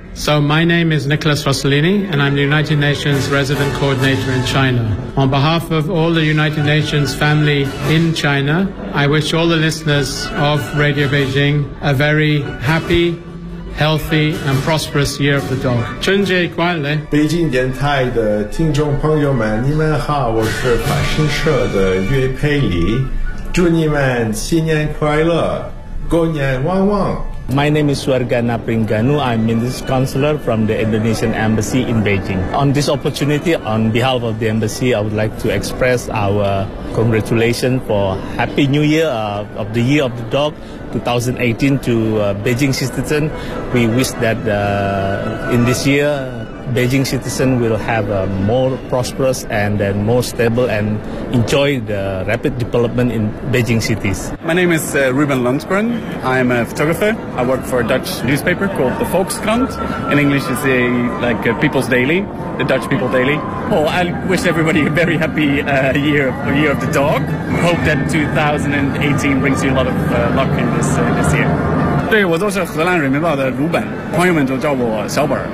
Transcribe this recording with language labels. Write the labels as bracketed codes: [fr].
[en] So my name is Nicholas Rossellini, and I'm the United Nations Resident Coordinator in China. On behalf of all the United Nations family in China, I wish all the listeners of Radio Beijing a very happy, healthy, and prosperous Year of the Dog. [zh] 春节快乐！北京电台的听众朋友们，你们好，我是法新社的岳佩里，祝你们新年快乐，狗年旺旺。 [en] My name is Suargana Pringanu. I'm Minister Counselor from the Indonesian Embassy in Beijing. On this opportunity, on behalf of the Embassy, I would like to express our congratulations for Happy New Year of the Year of the Dog 2018 to Beijing citizens. We wish that in this year, Beijing citizens will have a more prosperous and more stable and enjoy the rapid development in Beijing cities. My name is Ruben Lundgren. I'm a photographer. I work for a Dutch newspaper called the Volkskrant. In English, it's a, like a People's Daily, the Dutch People Daily. Oh, I wish everybody a very happy year of the dog. Hope that 2018 brings you a lot of luck in this year. [zh] 对，我就是荷兰人民报的鲁本，朋友们就叫我小本。